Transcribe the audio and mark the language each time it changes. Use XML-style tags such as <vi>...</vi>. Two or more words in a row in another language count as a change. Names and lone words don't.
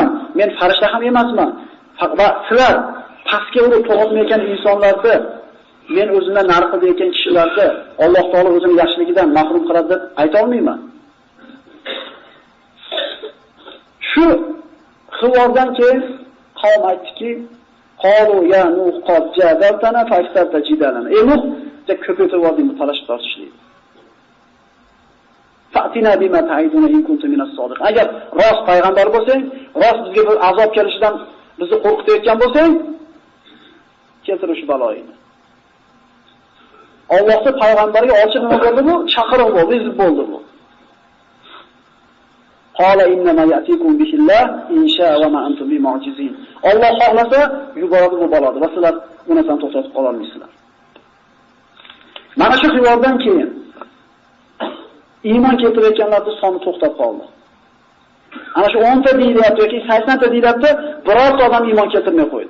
<uz>Men farishta ham emasman. Va sizlar pastga urib to'g'ritmayotgan insonlarni, men o'zimdan nar qilayotgan kishilarni Alloh taolo o'zining yaxshiligidan mahrum qiladi deb ayta olmayman. Shu xivordan keyin qavm aytdiki,</uz> <ar>قالوا يا نوح قد جادلتنا فأكثرت جدالنا.</ar> <uz>Ey Nuh, ko'paytirib yording talash tortishlik.</uz> <ar>فأتنا بما تعدنا إن كنت من الصادقين.</ar> <uz>Agar rost payg'ambar bo'lsang, rost bizga bir azob kelishidan bizni qo'rqitayotgan bo'lsang, keltir shu baloyini. Allohning payg'ambariga ochiq nima bo'ldi bu? Chaqiruv bo'ldi, izib bo'ldi bu.</uz> <ar>قال إنما يأتيكم به الله إن شاء وما أنتم بمعجزين.</ar> <uz>Alloh xohlasa yuboradi bu baloni va sizlar unasan to'xtatib qola olmaysizlar. Mana shu xivordan keyin iymon keltirayotganlarning soni to'xtab qoldi. Ana shu 10 ta deyilyapti yoki 80 ta deyilyapti, birorta odam iymon keltirmay qo'ydi.</uz>